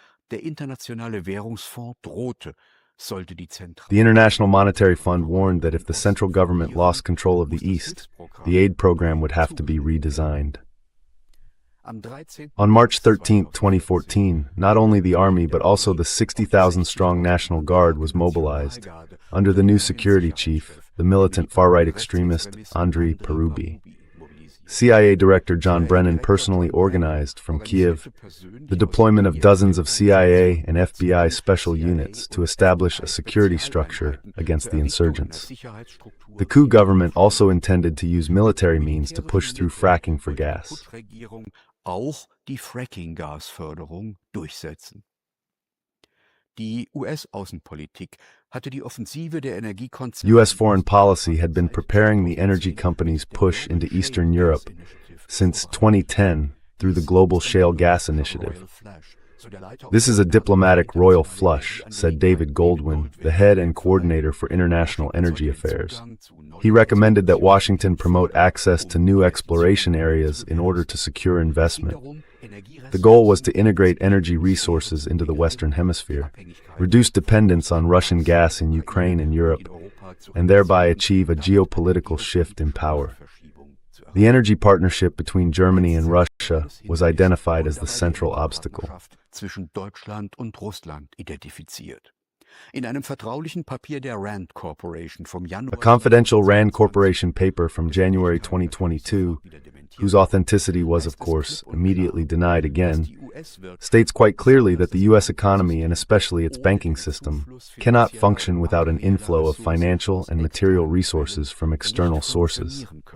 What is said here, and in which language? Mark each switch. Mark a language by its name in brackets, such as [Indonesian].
[German] Der Internationale Währungsfonds drohte, [English] the International Monetary Fund warned that if the central government lost control of the East, the aid program would have to be redesigned. On March 13, 2014, not only the army but also the 60,000-strong National Guard was mobilized, under the new security chief, the militant far-right extremist Andrei Parubi. CIA Director John Brennan personally organized, from Kiev, the deployment of dozens of CIA and FBI special units to establish a security structure against the insurgents. The coup government also intended to use military means to push through fracking for gas. [German] Auch die Fracking-Gasförderung durchsetzen. Die US-Außenpolitik hatte die Offensive der Energiekonzerne. [English] U.S. foreign policy had been preparing the energy companies' push into Eastern Europe since 2010 through the Global Shale Gas Initiative. This is a diplomatic royal flush, said David Goldwyn, the head and coordinator for international energy affairs. He recommended that Washington promote access to new exploration areas in order to secure investment. The goal was to integrate energy resources into the Western Hemisphere, reduce dependence on Russian gas in Ukraine and Europe, and thereby achieve a geopolitical shift in power. The energy partnership between Germany and Russia was identified as the central obstacle. [German] Zwischen Deutschland und Russland identifiziert. In einem vertraulichen Papier der Rand Corporation vom Januar. [English] A confidential Rand Corporation paper from January 2022, whose authenticity was, of course, immediately denied again, states quite clearly that the U.S. economy, and especially its banking system, cannot function without an inflow of financial and material resources from external sources.